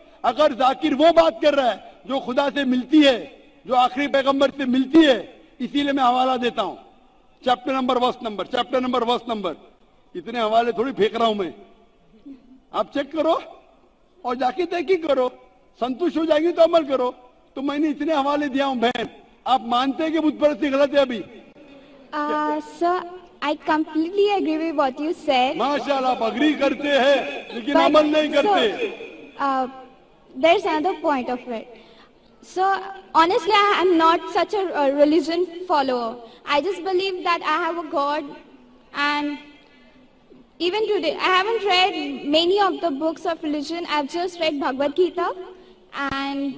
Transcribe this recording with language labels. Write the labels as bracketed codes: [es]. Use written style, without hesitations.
[hi] अगर जाकिर वो बात कर रहा है जो खुदा से मिलती है, जो आखिरी पैगंबर से मिलती है, इसीलिए मैं हवाला देता हूं, चैप्टर नंबर वर्स नंबर। इतने हवाले थोड़ी फेंक रहा हूं मैं, आप चेक करो और जाके तहकीक करो, संतुष्ट हो जाएंगे तो अमल करो। तो मैंने इतने हवाले दिया हूं बहन, आप मानते हैं कि बुत परस्ती गलत है अभी? [en] Sir, I completely agree with what you said. [hi] माशाल्लाह, आप अग्री करते हैं लेकिन अमल नहीं करते। [en] So, there's another point of it. So, honestly, I am not such a religion follower. I just believe that I have a God, and even today, I haven't read many of the books of religion. I've just read Bhagavad Gita, and